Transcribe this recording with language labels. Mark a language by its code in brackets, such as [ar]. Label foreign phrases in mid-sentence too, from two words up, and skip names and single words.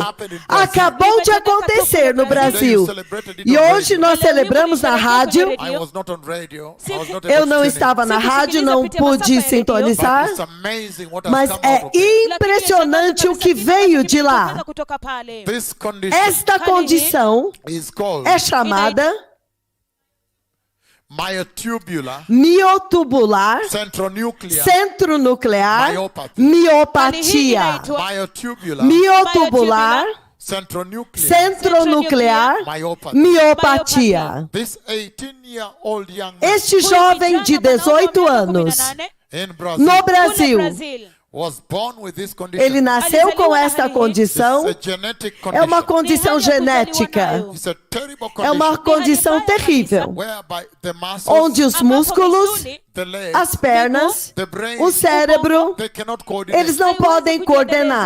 [pt] Acabou de acontecer no Brasil. E hoje nós celebramos na rádio. Eu não estava na rádio, não pude sintonizar. Mas é impressionante o que veio de lá. Esta condição é chamada miotubular, centronuclear, miopatia. Miotubular, centronuclear, miopatia. Este jovem de 18 anos, no Brasil, ele nasceu com esta condição. É uma condição genética. É uma condição terrível, onde os músculos, as pernas, o cérebro, eles não podem coordenar.